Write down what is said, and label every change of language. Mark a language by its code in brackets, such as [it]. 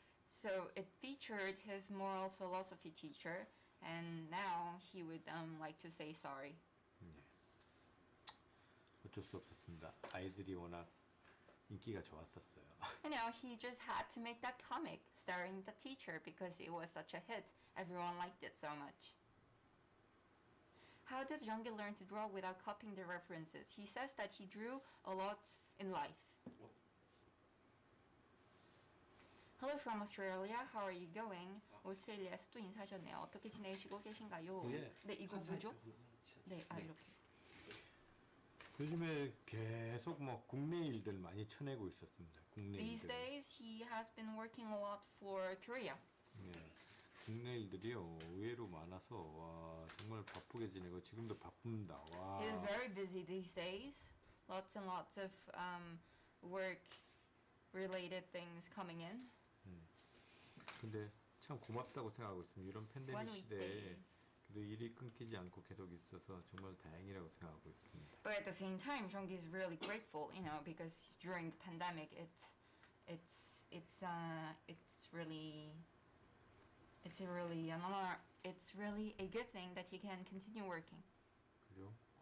[en] So it featured his moral philosophy teacher, and now he would like to say sorry. [ko] 어쩔 수 없었습니다. 아이들이 워낙 인기가 좋았었어요. [en] You know, he just had to make that comic starring the teacher because it was such a hit. Everyone liked it so much. How does Youngie learn to draw without copying the references? He says that he drew a lot in life. Hello from Australia. How are you going? [ko] 오스트레일리아에서 또 인사하셨네요. 어떻게 지내시고 계신가요? 예. 네, 이거 뭐죠? 네, 이렇게. 요즘에 계속 뭐 국내 일들 많이 쳐내고 있었습니다. 국내 [en] These days, he has been working a lot for Korea. [ko] 네. 국내 일들이요 의외로 많아서 와 정말 바쁘게 지내고 지금도 바쁩니다. 와. [en] He is very busy these days. Lots and lots of work-related things coming in. [ko] 근데 참 고맙다고 생각하고 있습니다. 이런 팬데믹 [en] One [ko] 시대에 [en] weekday. [ko] 그래도 일이 끊기지 않고 계속 있어서 정말 다행이라고 생각하고 있습니다. [en] But at the same time, Jeonggi is really grateful, you know, because during the pandemic, it's really a good thing that he can continue working. [ko] 그죠?